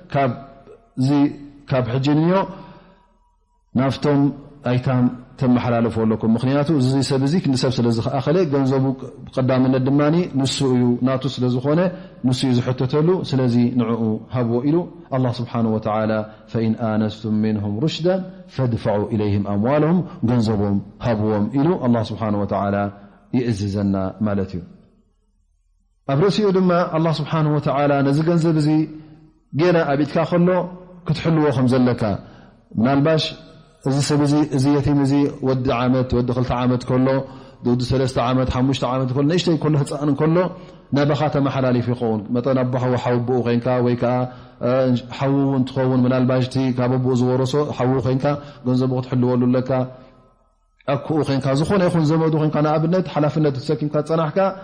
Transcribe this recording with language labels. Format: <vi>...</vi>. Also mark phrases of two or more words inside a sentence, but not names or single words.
<ti>ካብ ሕጂ ንዮ ናፍቶም ኣይታም ተመሓላለፉ ኣለኩም ምክንያቱ እዚ ሰብ እዚ ክንሰብ ስለ ዝኣኸለ ገንዘቡ ቀዳምነት ድማኒ ንሱ እዩ ናቱ ስለ ዝኾነ ንሱ እዩ ዝሕተተሉ ስለዚ ንዕኡ ሃብዎ ኢሉ</ti> <ar>الله سبحانه وتعالى فإن آنستم منهم رشدا فادفعوا إليهم أموالهم</ar> <ti>ገንዘቦም ሃብዎም ኢሉ</ti> <ar>الله سبحانه وتعالى</ar> <ti>ይእዝዘና ማለት እዩ ኣብ ርእሲኡ ድማ</ti> <ar>الله سبحانه وتعالى</ar> <ti>ነዚ ገንዘብ እዚ ገና ኣብኢትካ ከሎ ክትሕልዎ ከም ዘለካ ምናልባሽ እዚ ሰብ እዚ የቲም እዚ ወዲ ዓመት ወዲ 2 ዓመት ከሎ ወዲ 3 ዓመት 5 ዓመት ከሎ ንእሽተይ ከሎ ህፃን ከሎ ናባኻ ተመሓላሊፍ ይኸውን መጠን ኣቦሓ ሓውብኡ ኮንካ ወይ ከዓ ሓው እንትኸውን ምናልባሽ እቲ ካብ ኣቦኡ ዝወረሶ ሓው ኮንካ ገንዘቡ ክትሕልወሉ ለካ ኣክኡ ኮንካ ዝኾነ ይኹን ዘመዱ ኮንካ ንኣብነት ሓላፍነት ተሰኪምካ ፀናሕካ</ti>